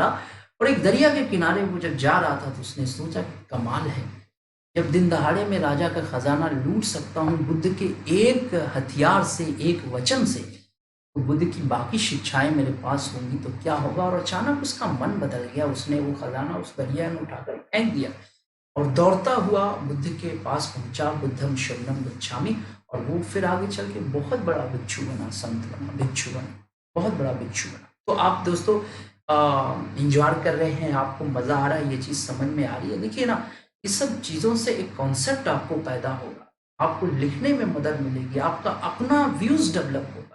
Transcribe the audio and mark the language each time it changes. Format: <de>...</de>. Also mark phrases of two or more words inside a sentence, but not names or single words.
<hi>और एक दरिया के किनारे वो जब जा रहा था तो उसने सोचा कि कमाल है, जब दिन दहाड़े में राजा का खजाना लूट सकता हूँ बुद्ध के एक हथियार से, एक वचन से, तो बुद्ध की बाकी शिक्षाएं मेरे पास होंगी तो क्या होगा। और अचानक उसका मन बदल गया, उसने वो खजाना उस दरिया में उठाकर फेंक दिया और दौड़ता हुआ बुद्ध के पास पहुंचा,</hi> <pi>बुद्धम शरणम गच्छामि,</pi> <hi>और वो फिर आगे चल के बहुत बड़ा भिक्षु बना, संत बना, भिक्षु बना, बहुत बड़ा भिक्षु बना। तो आप दोस्तों इंजॉय कर रहे हैं, आपको मजा आ रहा है, ये चीज समझ में आ रही है। देखिए ना, इस सब चीजों से एक कॉन्सेप्ट आपको पैदा होगा, आपको लिखने में मदद मिलेगी, आपका अपना</hi> <en>views develop</en> <hi>होगा।</hi>